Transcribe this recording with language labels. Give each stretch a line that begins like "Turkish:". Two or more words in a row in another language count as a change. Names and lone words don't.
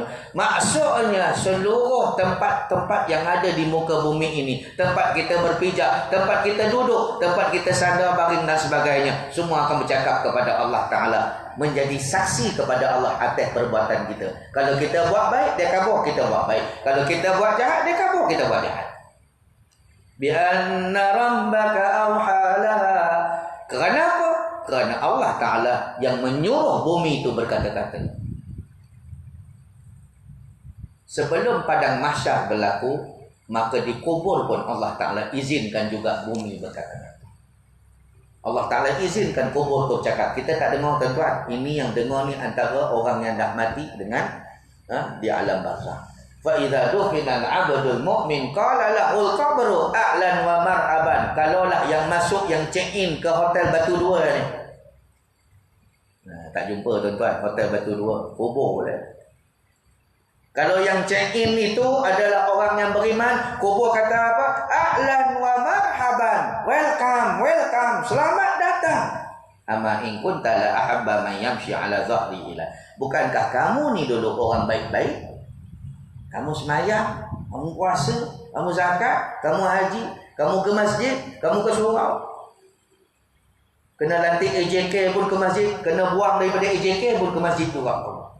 Malay: Maksudnya seluruh tempat-tempat yang ada di muka bumi ini, tempat kita berpijak, tempat kita duduk, tempat kita sandar baring dan sebagainya, semua akan bercakap kepada Allah Ta'ala, menjadi saksi kepada Allah atas perbuatan kita. Kalau kita buat baik, dia kabur kita buat baik. Kalau kita buat jahat, dia kabur kita buat jahat.
Arabic: بأن ربك أوحى لها.
Malay: Kerana apa? Kerana Allah Ta'ala yang menyuruh bumi itu berkata-kata. Sebelum padang mahsyar berlaku, maka dikubur pun Allah Ta'ala izinkan juga bumi berkata-kata. Allah Ta'ala izinkan kubur tu cakap. Kita tak dengar tuan-tuan. Ini yang dengar ni antara orang yang dah mati dengan di alam barzakh.
Arabic: فإذا دخل العبد المؤمن قال له القبر أهلا ومرحبا.
Malay: Kalaulah yang masuk, yang
English: check in
Malay: ke hotel Batu Dua ni. Tak jumpa tuan-tuan hotel Batu Dua, kubur boleh. Kalau yang
English: check in
Malay: itu adalah orang yang beriman, kubur kata apa?
Arabic: أهلا ومرحبا.
Malay: Welcome. Selamat datang.
Arabic: أما إن كنت لأحب من يمشي على ظهري إلي.
Malay: Bukankah kamu ni dulu orang baik-baik? Kamu sembahyang, kamu puasa, kamu zakat, kamu haji, kamu ke masjid, kamu ke surau. Kena lantik AJK pun ke masjid, kena buang daripada AJK pun ke masjid tu orang.